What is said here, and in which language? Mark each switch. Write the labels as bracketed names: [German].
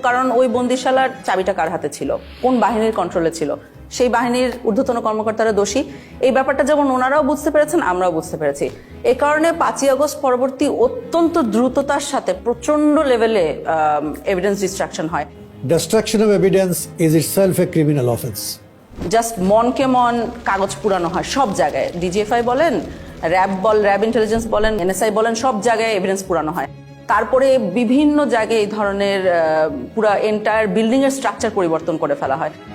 [Bangla] কারণ ওই বন্দিশালার চাবিটা কার হাতে ছিল, কোন বাহিনীর কন্ট্রোলে ছিল, সেই বাহিনীর ঊর্ধ্বতন কর্মকর্তারা দোষী। এই ব্যাপারটা যেমন ওনারাও বুঝতে পেরেছেন, আমরাও বুঝতে পেরেছি। এই কারণে 5ই আগস্ট পরবর্তী অত্যন্ত দ্রুততার সাথে প্রচন্ড লেভেলে এভিডেন্স ডিস্ট্রাকশন হয়। [English] Destruction of evidence is itself a criminal offense. [Bangla] Just মনকে মন কাগজ পুরানো হয় সব জায়গায়। ডিজিএফআই বলেন, র্যাব ইন্টেলিজেন্স বলেন, এনএসআই বলেন, সব জায়গায় এভিডেন্স পুরানো হয়। তারপরে বিভিন্ন জায়গায় এই ধরনের পুরা এন্টায়ার বিল্ডিং এর স্ট্রাকচার পরিবর্তন করে ফেলা হয়।